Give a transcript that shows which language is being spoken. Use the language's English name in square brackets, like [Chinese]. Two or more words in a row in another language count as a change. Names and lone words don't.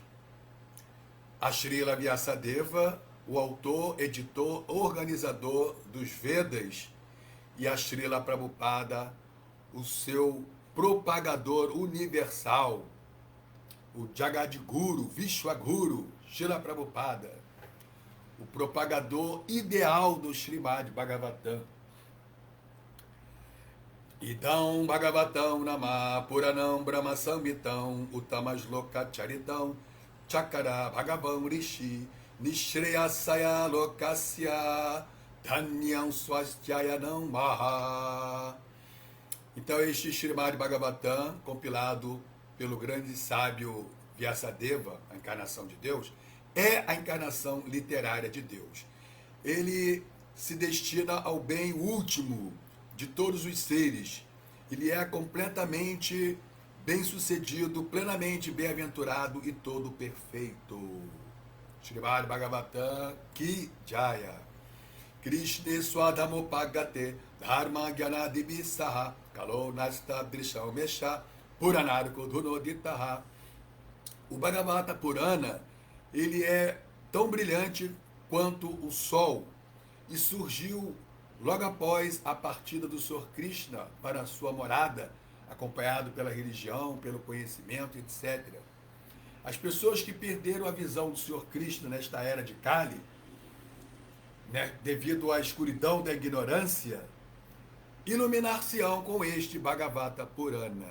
[Portuguese] A Srila Vyasadeva, o autor, editor, organizador dos Vedas, e a Srila Prabhupada, o seu propagador universal, o Jagadguru, Vishwaguru, Srila Prabhupada, o propagador ideal do Srimad Bhagavatam. [Sanskrit] इदं भागवतं नाम पुराणं ब्रह्म सम्मितम् उत्तमश्लोक चरितं चकार भगवान् ऋषिः निःश्रेयसाय लोकस्य धन्यं स्वस्त्ययनं महत्. [Portuguese] Então este Srimad Bhagavatam, compilado pelo grande sábio Vyasadeva, a encarnação de Deus, é a encarnação literária de Deus. Ele se destina ao bem último de todos os seres. Ele é completamente bem-sucedido, plenamente bem-aventurado e todo perfeito. [Sanskrit] श्रीमद् भागवतम् की जय. कृष्णे स्वधामोपगते धर्म ज्ञानादिभिः सह कलौ नष्ट दृशाम् एष पुराणार्को अधुनोदितः. [Portuguese] O Bhagavata Purana, ele é tão brilhante quanto o sol e surgiu logo após a partida do Senhor Krishna para a sua morada, acompanhado pela religião, pelo conhecimento, etc. As pessoas que perderam a visão do Senhor Krishna nesta era de Kali, né, devido à escuridão da ignorância, iluminar-se-ão com este Bhagavata Purana.